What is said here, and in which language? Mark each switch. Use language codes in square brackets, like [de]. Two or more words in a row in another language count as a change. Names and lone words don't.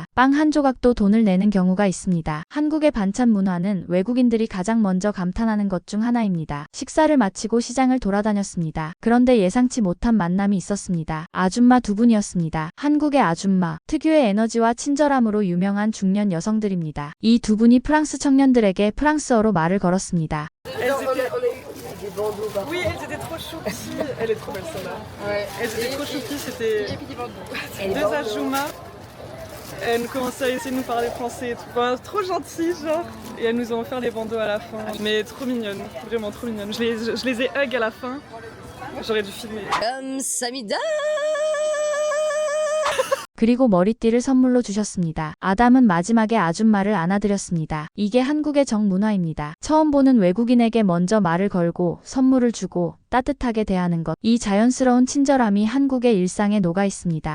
[ko] 빵 한 조각도 돈을 내는 경우가 있습니다. 한국의 반찬 문화는 외국인들이 가장 먼저 감탄하는 것 중 하나입니다. 식사를 마치고 시장을 돌아다녔습니다. 그런데 예상치 못한 만남이 있었습니다. 아줌마 두 분이었습니다. 한국의 아줌마, 특유의 에너지와 친절함으로 유명한 중년 여성들입니다. 이 두 분이 프랑스 청년들에게 프랑스어로 말을 걸었습니다. [fr] Elles On étaient... a eu des bandeaux par Oui, elles étaient trop choupies. Elle est trop belle celle-là. Ouais. Elles étaient trop choupies, c'était Et puis des bandeaux. deux Ajouma. Elles commençaient à essayer de nous parler français et tout. Enfin, trop gentilles, genre. Et elles nous ont offert les bandeaux à la fin. Mais trop mignonnes, vraiment trop mignonnes. Je les ai hug à la fin. J'aurais dû filmer. [ko] 감사합니다. 그리고 머리띠를 선물로 주셨습니다. 아담은 마지막에 아줌마를 안아드렸습니다. 이게 한국의 정문화입니다. 처음 보는 외국인에게 먼저 말을 걸고 선물을 주고 따뜻하게 대하는 것. 이 자연스러운 친절함이 한국의 일상에 녹아 있습니다.